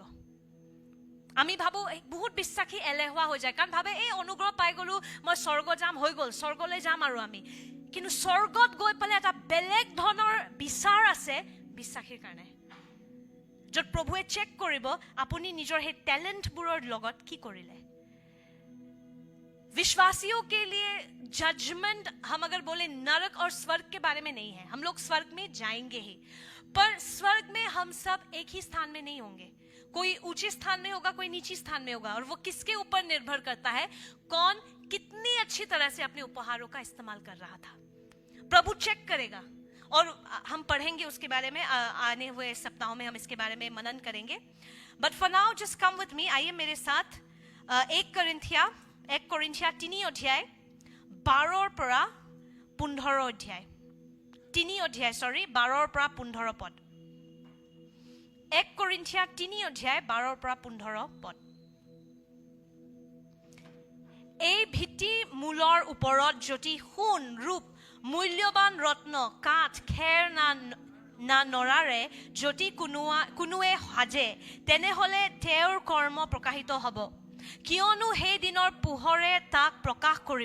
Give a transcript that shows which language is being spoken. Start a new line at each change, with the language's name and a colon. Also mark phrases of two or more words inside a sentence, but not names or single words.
Assamese: আমি ভাবোঁ বহুত বিশ্বাসী এলেহুৱা হৈ যায়, কাৰণ ভাবে এই অনুগ্ৰহ পাই গ'লোঁ, মই স্বৰ্গ যাম, হৈ গ'ল, স্বৰ্গলৈ যাম আৰু আমি। কিন্তু স্বৰ্গত গৈ পেলাই এটা বেলেগ ধৰণৰ বিচাৰ আছে বিশ্বাসীৰ কাৰণে, য'ত প্ৰভুৱে চেক কৰিব আপুনি নিজৰ সেই টেলেণ্টবোৰৰ লগত কি কৰিলে।
Hindi: विश्वासियों के लिए जजमेंट, हम अगर बोले नरक और स्वर्ग के बारे में नहीं है। हम लोग स्वर्ग में जाएंगे ही, पर स्वर्ग में हम सब एक ही स्थान में नहीं होंगे। कोई ऊंचे स्थान में होगा, कोई नीचे स्थान में होगा, और वो किसके ऊपर निर्भर करता है? कौन कितनी अच्छी तरह से अपने उपहारों का इस्तेमाल कर रहा था। प्रभु चेक करेगा, और हम पढ़ेंगे उसके बारे में, आने हुए सप्ताहों में हम इसके बारे में मनन करेंगे।
English: but for now just come with me,
Hindi: आइए मेरे साथ 1 कोरिन्थिया 3
Assamese: অধ্যায় 12 পৰা 15 অধ্যায়, 3 অধ্যায় 12 পৰা 15 পদ। 1 কোৰিন্থিয়া 3 অধ্যায় 12 পৰা 15 পদ। এই ভিত্তি মূলৰ ওপৰত যদি সোণ, ৰূপ, মূল্যৱান ৰত্ন, কাঠ, খেৰ না নৰাৰে যদি কোনোৱে সাজে, তেনেহ'লে তেওঁৰ কৰ্ম প্ৰকাশিত হ'ব, কিয়নো সেই দিনৰ পোহৰে তাক প্ৰকাশ কৰিব।